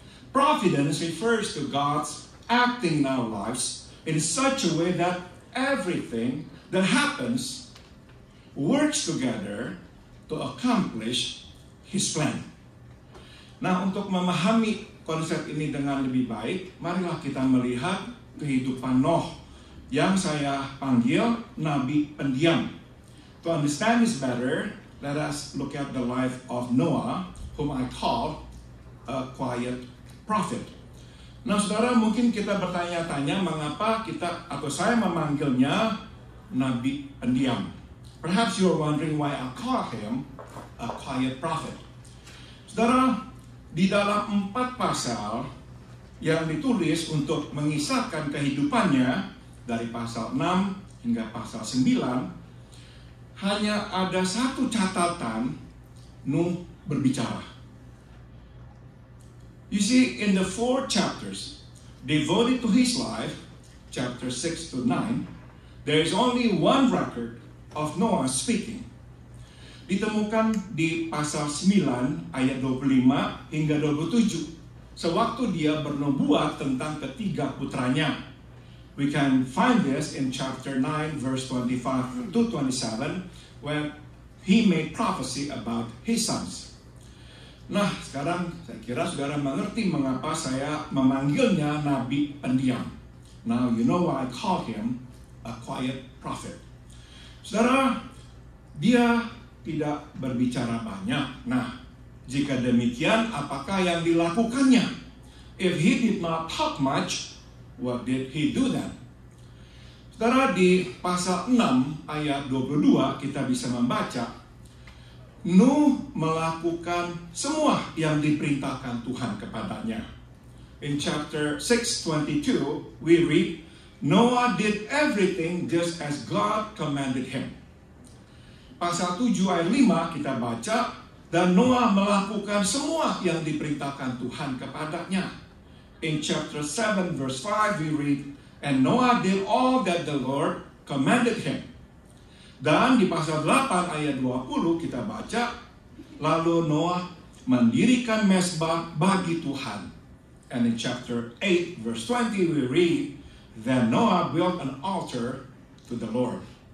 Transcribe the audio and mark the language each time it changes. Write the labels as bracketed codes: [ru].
[en] Providence refers to God's acting in our lives in such a way that everything that happens works together to accomplish His plan. [id] Nah, untuk memahami konsep ini dengan lebih baik, marilah kita melihat kehidupan Nuh yang saya panggil Nabi Pendiam. [en] To understand this better, let us look at the life of Noah, whom I call a quiet prophet. [id] Nah, saudara, mungkin kita bertanya-tanya mengapa kita atau saya memanggilnya Nabi Pendiam. [en] Perhaps you're wondering why I call him a quiet prophet. [id] Saudara, di dalam 4 pasal yang ditulis untuk mengisahkan kehidupannya dari pasal 6 hingga pasal 9, hanya ada 1 catatan Nuh berbicara. [en] You see, in the 4 chapters devoted to his life, chapter 6 to 9, there is only 1 record of Noah speaking. [id] ditemukan di pasal 9 ayat 25 hingga 27. Sewaktu dia bernubuat tentang ketiga putranya. [en] We can find this in chapter 9 verse 25 to 27 when he made prophecy about his sons. [id] Nah, sekarang saya kira saudara mengerti mengapa saya memanggilnya nabi pendiam. [en] Now you know why I call him a quiet prophet. [id] Saudara, dia tidak berbicara banyak. Nah, jika demikian, apakah yang dilakukannya? [en] If he did not talk much, what did he do then? [id] Saudara, di pasal 6 ayat 22 kita bisa membaca, Nuh melakukan semua yang diperintahkan Tuhan kepadanya. [en] In chapter 6:22, we read, Noah did everything just as God commanded him. [id] Pasal 7 ayat 5 kita baca, dan Noah melakukan semua yang diperintahkan Tuhan kepadanya. [en] In chapter 7 verse 5 we read, and Noah did all that the Lord commanded him. [id] Dan di pasal 8 ayat 20 kita baca, lalu Noah mendirikan mezbah bagi Tuhan. [en] And in chapter 8 verse 20 we read, then Noah built an altar to the Lord.